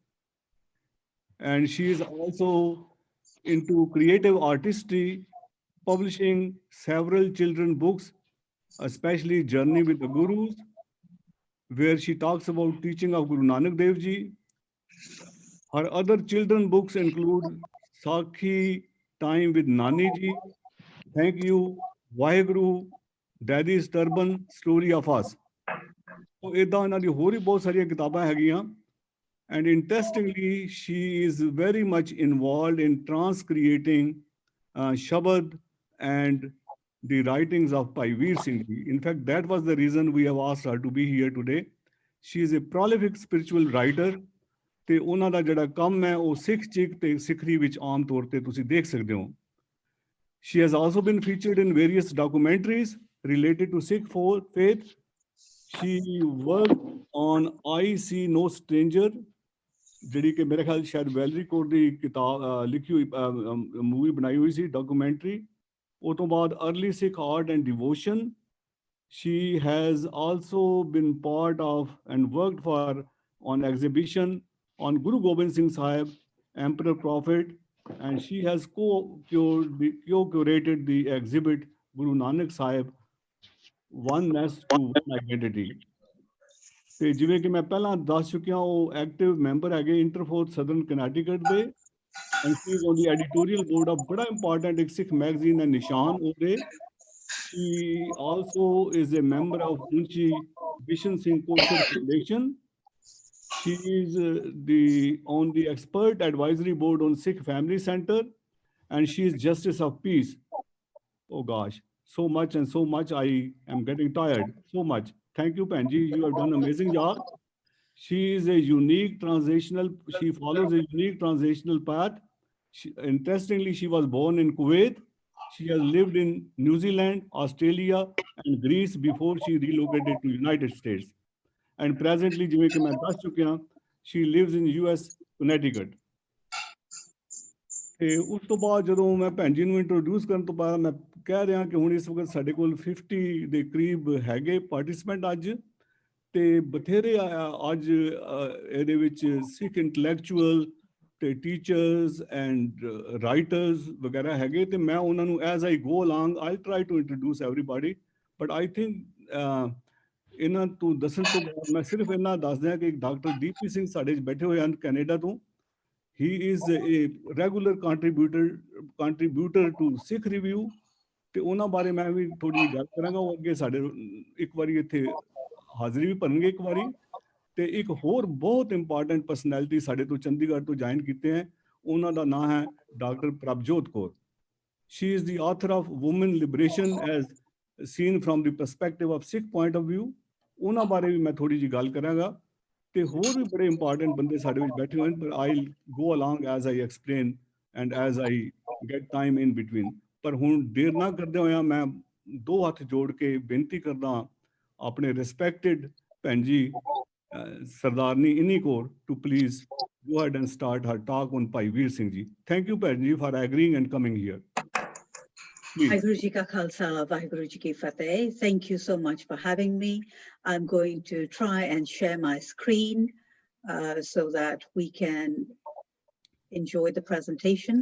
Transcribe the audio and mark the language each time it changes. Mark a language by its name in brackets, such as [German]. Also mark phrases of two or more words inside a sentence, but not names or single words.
[English] And she is also into creative artistry, publishing several children books, especially Journey with the Gurus, where she talks about teaching of Guru Nanak Dev Ji. Her other children books include Sakhi, Time with Nani Ji, Thank You, Vaheguru, Daddy's Turban, Story of Us. So [Punjabi] ਇੱਦਾਂ ਇਹਨਾਂ ਦੀ ਹੋਰ ਵੀ ਬਹੁਤ ਸਾਰੀਆਂ ਕਿਤਾਬਾਂ ਹੈਗੀਆਂ [English] and interestingly she is very much involved in transcreating Shabad and the writings of Bhai Singh Ji. In fact, that was the reason we have asked her to be here today. She is a prolific spiritual writer [Punjabi] ਤੇ ਉਹਨਾਂ ਦਾ ਜਿਹੜਾ ਕੰਮ ਹੈ ਉਹ ਸਿੱਖ ਚਿਕ ਤੇ ਸਿੱਖਰੀ ਵਿੱਚ ਆਮ ਤੌਰ ਤੇ ਤੁਸੀਂ ਦੇਖ ਸਕਦੇ ਹੋ. [English] She has also been featured in various documentaries related to Sikh faith. She worked on I See No Stranger, [Punjabi] ਜਿਹੜੀ ਕਿ ਮੇਰੇ ਖਿਆਲ ਸ਼ਾਇਦ ਵੈਲਰੀ ਕੋਰ ਦੀ ਕਿਤਾਬ ਲਿਖੀ ਹੋਈ ਮੂਵੀ ਬਣਾਈ ਹੋਈ ਸੀ ਡਾਕੂਮੈਂਟਰੀ. ਉਹ ਤੋਂ ਬਾਅਦ [English] Early Sikh Art and Devotion. She has also been part of and worked for on exhibition on Guru Gobind Singh Sahib, Emperor Prophet, and she has co-curated the exhibit Guru Nanak Sahib, Oneness to One Identity. [Punjabi] ਤੇ ਜਿਵੇਂ ਕਿ ਮੈਂ ਪਹਿਲਾਂ ਦੱਸ ਚੁੱਕਿਆ ਉਹ [English] active member [Punjabi] ਹੈਗੇ ਇੰਟਰਫੋਰਥ ਸਦਰਨ ਕਨੈਟੀਕਟ ਦੇ [English] and she is on the editorial board of [Punjabi] ਬੜਾ important ਇੱਕ ਸਿੱਖ ਮੈਗਜ਼ੀਨ ਹੈ ਨਿਸ਼ਾਨ ਉਹਦੇ. [English] She also is a member of Munshi Bishan Singh Kosher Foundation. She is on the expert advisory board on Sikh Family Center and she is Justice of Peace. Oh gosh, so much and so much I am getting tired, so much. Thank you, Panji. You have done an amazing job. She is a unique transitional, she follows a unique transitional path. Interestingly, she was born in Kuwait. She has lived in New Zealand, Australia, and Greece before she relocated to United States. And presently, [Punjabi] ਜਿਵੇਂ ਕਿ ਮੈਂ ਦੱਸ ਚੁੱਕਿਆ, [English] she lives in US, Connecticut. [Punjabi] ਤੇ ਉਸ ਤੋਂ ਬਾਅਦ ਜਦੋਂ ਮੈਂ ਭੈਣ ਜੀ ਨੂੰ ਇੰਟਰੋਡਿਊਸ ਕਰਨ ਤੋਂ ਬਾਅਦ ਮੈਂ ਕਹਿ ਰਿਹਾ ਕਿ ਹੁਣ ਇਸ ਵਕਤ ਸਾਡੇ ਕੋਲ 50 ਦੇ ਕਰੀਬ ਹੈਗੇ ਪਾਰਟਿਸਪੈਂਟ ਅੱਜ ਤੇ ਬਥੇਰੇ ਅੱਜ ਇਹਦੇ ਵਿੱਚ [English] Sikh intellectual [Punjabi] ਤੇ [English] teachers and writers [Punjabi] ਵਗੈਰਾ ਹੈਗੇ ਤੇ ਮੈਂ ਉਹਨਾਂ ਨੂੰ [English] as I go along I try to introduce everybody but I think [Punjabi] ਇਹਨਾਂ ਤੋਂ ਦੱਸਣ ਤੋਂ ਬਾਅਦ ਮੈਂ ਸਿਰਫ ਇਹਨਾਂ ਦੱਸ ਦਿਆਂ ਕਿ ਡਾਕਟਰ ਡੀਪੀ ਸਿੰਘ ਸਾਡੇ 'ਚ ਬੈਠੇ ਹੋਏ ਹਨ ਕੈਨੇਡਾ ਤੋਂ. [English] He is a regular contributor to Sikh Review. [Punjabi] ਤੇ ਉਹਨਾਂ ਬਾਰੇ ਮੈਂ ਵੀ ਥੋੜੀ ਗੱਲ ਕਰਾਂਗਾ ਉਹ ਅੱਗੇ ਸਾਡੇ ਇੱਕ ਵਾਰੀ ਇੱਥੇ ਹਾਜ਼ਰੀ ਵੀ ਭਰਨਗੇ ਇੱਕ ਵਾਰੀ ਤੇ ਇੱਕ ਹੋਰ ਬਹੁਤ [English] important personality [Punjabi] ਸਾਡੇ ਤੋਂ ਚੰਡੀਗੜ੍ਹ ਤੋਂ ਜੁਆਇਨ ਕੀਤੇ ਹੈ ਉਹਨਾਂ ਦਾ ਨਾਮ ਹੈ ਡਾਕਟਰ ਪ੍ਰਭਜੋਤ ਕੌਰ. [English] She is the author of Women Liberation as seen from the perspective of Sikh point of view. [Punjabi] ਉਹਨਾਂ ਬਾਰੇ ਵੀ ਮੈਂ ਥੋੜੀ ਜਿਹੀ ਗੱਲ ਕਰਾਂਗਾ ਤੇ ਹੋਰ ਵੀ ਬੜੇ ਇੰਪੋਰਟੈਂਟ ਬੰਦੇ ਸਾਡੇ ਵਿੱਚ ਬੈਠੇ ਹੋਏ ਪਰ [English] I go along as I explain and as I get time in between. [Punjabi] ਪਰ ਹੁਣ ਦੇਰ ਨਾ ਕਰਦੇ ਹੋਇਆ ਮੈਂ ਦੋ ਹੱਥ ਜੋੜ ਕੇ ਬੇਨਤੀ ਕਰਦਾ ਆਪਣੇ ਰਿਸਪੈਕਟਡ ਭੈਣ ਜੀ ਸਰਦਾਰਨੀ ਇੰਨੀ ਕੌਰ [English] to please go ahead and start her talk on Bhai Veer Singh ji. Thank you, Bhai ji, for agreeing and coming here. Please. [Punjabi] ਵਾਹਿਗੁਰੂ ਜੀ ਕਾ ਖ਼ਾਲਸਾ, ਵਾਹਿਗੁਰੂ ਜੀ ਕੀ ਫ਼ਤਿਹ. [English] Thank you so much for having me. I'm going to try and share my screen so that we can enjoy the presentation.